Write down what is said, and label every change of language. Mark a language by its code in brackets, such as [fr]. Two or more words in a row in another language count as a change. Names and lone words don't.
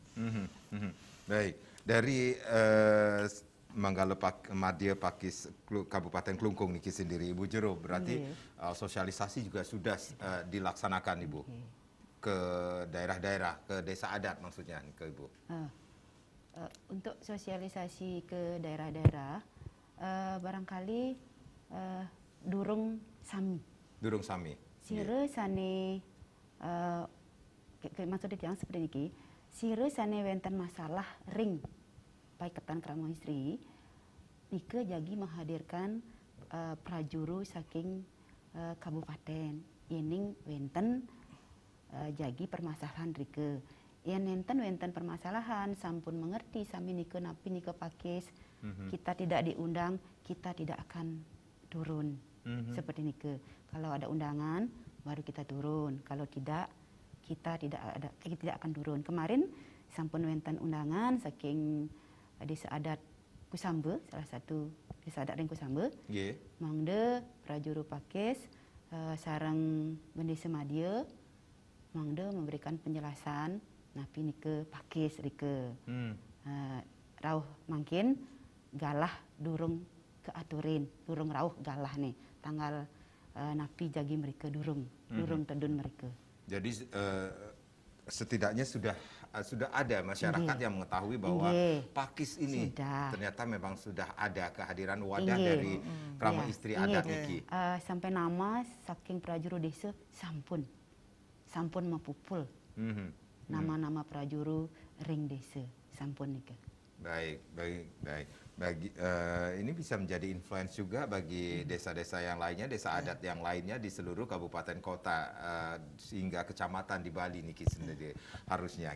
[id] Baik, dari Manggala Madya Pakis Kabupaten Klungkung niki sendiri, Ibu Jero, berarti sosialisasi juga sudah dilaksanakan, Ibu, ke daerah-daerah, ke desa adat maksudnya, ke Ibu. Untuk sosialisasi ke daerah-daerah, barangkali [ban] durung sami. Durung sami. Sire sane, [id] maksudnya yang seperti ini, [ban] sire sane wenten masalah ring Paiketan Krama Istri, Nike jagi menghadirkan prajuru saking kabupaten. Ining wenten jagi permasalahan rike. Yang wenten permasalahan, sampun mengerti sami nike napi nike pakis, [id] kita tidak diundang, kita tidak akan turun. Seperti nike. Kalau ada undangan, baru kita turun. Kalau tidak, kita tidak akan turun. [ban] Kemarin sampun wenten undangan saking desa adat Kusambe, salah satu desa adat ring Kusambe. Mangde prajuru pakis sareng bendesa Madya, mangde [id] memberikan penjelasan [ban] napi nike pakis rike. Rauh mangkin galah durung keaturin, durung rauh galah nih tanggal napi jagi mereka durung tedun mereka. [id] Jadi setidaknya sudah ada masyarakat yang mengetahui bahwa pakis ini ternyata memang sudah ada kehadiran wadah dari Krama Istri adat niki. [ban] Sampai nama saking prajuru desa sampun mapupul. Nama-nama prajuru ring desa sampun niki. [id] Baik. Ini bisa menjadi influence juga bagi desa-desa yang lainnya, desa adat yang lainnya di seluruh kabupaten kota hingga kecamatan di Bali niki sendiri harusnya.